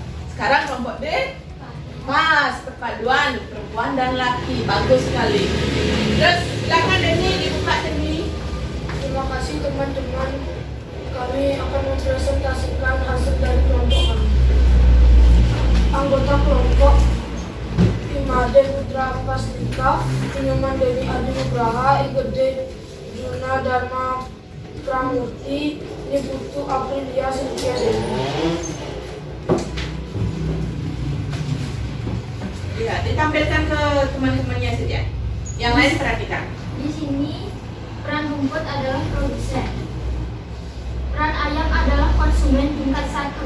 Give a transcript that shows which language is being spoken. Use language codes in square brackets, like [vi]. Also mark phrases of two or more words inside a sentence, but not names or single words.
[id] Sekarang kelompok D, pas perpaduan perempuan dan laki. Bagus sekali. Terus silakan Denny dibuka Denny. Terima kasih teman-teman. Kami akan mempresentasikan hasil dari kelompok kami. Anggota kelompok Imade Putra Pastika, Inuman Dewi Adi Nugraha, Igede Juna Dharma Pramurti, Niputu Aprilia Sintia Dewi. Ya, ditampilkan ke teman-temannya saja. Yang lain perhatikan. Di sini peran rumput adalah produsen. Peran ayam adalah konsumen tingkat 1.